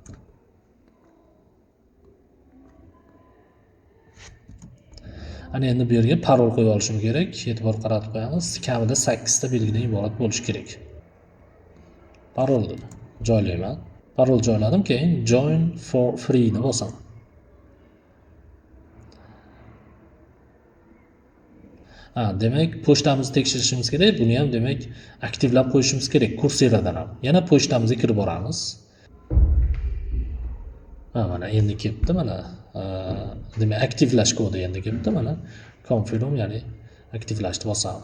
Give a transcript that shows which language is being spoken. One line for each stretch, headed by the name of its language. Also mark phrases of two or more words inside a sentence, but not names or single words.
Uzbek: Ana endi bu yerga parol qo'yib olishim kerak. E'tibor qaratib qo'yamiz. Kamida 8 ta belgidan iborat bo'lishi kerak. Parolni joylayman. Parol joyladim, keyin
English: join for free
Uzbek: ni bosaman. Demak, pochtamizni tekshirishimiz kerak. Buni ham demak aktivlab qo'yishimiz kerak Coursera'dan ham. Yana pochtamizga kirib boramiz. Mana endi kelibdi, mana demak aktivlash kodi endi kelibdi, mana confirm, ya'ni aktivlashni bosamiz.